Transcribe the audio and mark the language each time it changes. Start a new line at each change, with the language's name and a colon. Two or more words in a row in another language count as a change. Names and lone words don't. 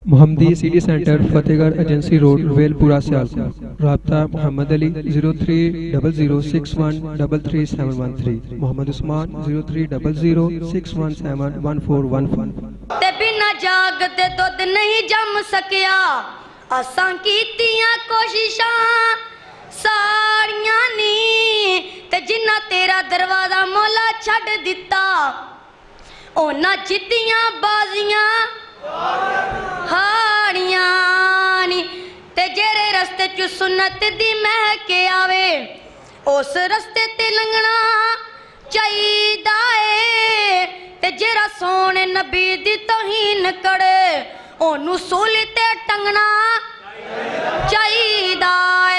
Urdu: محمدی سٹی سینٹر فتح گڑھ ایجنسی روڈ ویل پورا سیالکوٹ. رابطہ محمد علی 030061337113. محمد عثمان 030061711415.
Punjabi: تے بنا جاگ دے دودھ نہیں جم سکیا اساں کیتیاں کوششاں ساریاں نی تے جنہ تیرا دروازہ مولا چھڈ دتا اونا جتیاں بازیاں ہاڑیاں نی تے جیرے رستے چ سنت دی مہکے آوے اس رستے تے لنگنا چاہیدا اے تے جیرا سونے نبی دی توہین کرے اونو سولی تے ٹنگنا چاہیدا اے.